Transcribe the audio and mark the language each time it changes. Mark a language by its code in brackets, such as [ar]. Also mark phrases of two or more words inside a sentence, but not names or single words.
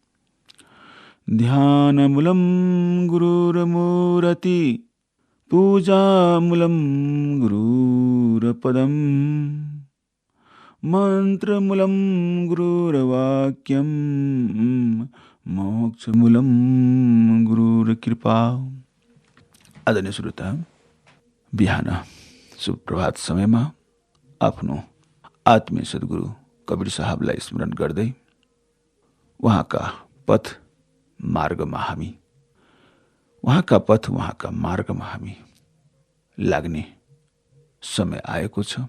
[sa] ध्यान मूलम गुरुर मूरति, पूजा मूलम गुरुर पदम, मंत्र मूलम गुरुर वाक्यम, मोक्ष मूलम गुरुर कृपा। [ne] आदरणीय श्रोता, बिहान शुभ प्रभात समयमा आफ्नो आत्मीय सद्गुरु कबीर साहबलाई स्मरण गर्दै उहाँका पथ मार्गमा हामी लाग्ने समय आएको छ।